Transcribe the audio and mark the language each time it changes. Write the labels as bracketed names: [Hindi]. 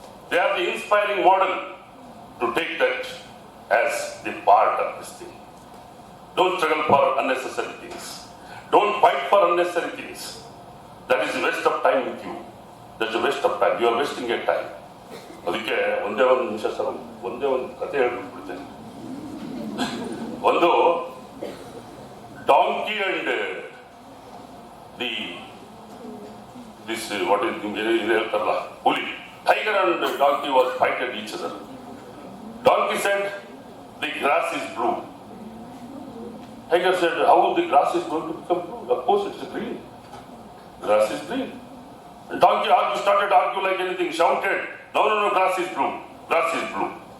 [English] They are the inspiring model to take that as the part of this thing. Don't struggle for unnecessary things. Don't fight for unnecessary things. That is a waste of time with you. That's a waste of time. You are wasting your time. [Kannada] ಅದಕ್ಕೆ ಒಂದೇ ಒಂದು ನಿಮಿಷ sir, ಒಂದೇ ಒಂದು ಕಥೆ ಹೇಳ್ಬಿಡ್ತೇನೆ. [English] ಒಂದು donkey and this what is [Kannada] ಹೇಳ್ತಾರಲ್ಲ ಹುಲಿ, [English] Tiger and donkey was fighted each other. Donkey said the grass is blue. Tiger said how the grass is going to become blue? Of course it is green. Grass is green. And donkey started to argue like anything, shouted, no, grass is blue, grass is blue.